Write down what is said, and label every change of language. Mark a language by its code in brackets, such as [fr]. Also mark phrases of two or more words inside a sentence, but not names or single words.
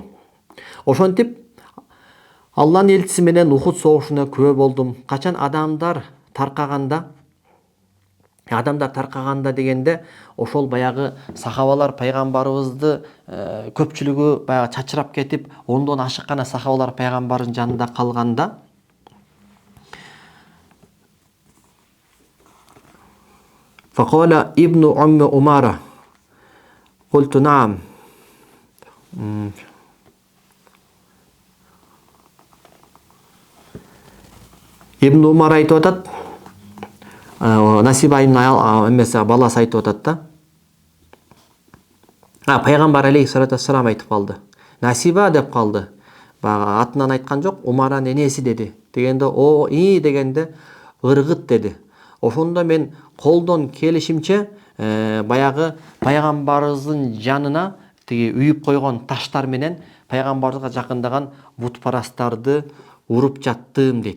[ky] Ошентип Алланын элчиси менен Ухуд согушуна күбө болдум. Качан адамдар таркаганда дегенде, ошол баягы сахабалар пайгамбарыбызды көпчүлүгү баягы чачырап кетип, ондон ашык гана сахабалар пайгамбардын жанында калганда, [ar] فقال ابن أم عمارة قلت نعم. [ky] Ибн Умар айтып атат, Насиба айымдын эмеси баласы айтып атат да. Пайгамбар [ar] عليه الصلاة والسلام [ky] айтып калды. Насиба деп калды. Бага атынан айткан жок, Умаранын энеси деди. Дегенде, "О, дегенде, ыргыт деди. Ошондо мен колдон келишимче баягы пайгамбарыбыздын жанына тиги үйүп койгон таштар менен пайгамбарыбызга жакындаган бутпарастарды уруп жаттым дейт.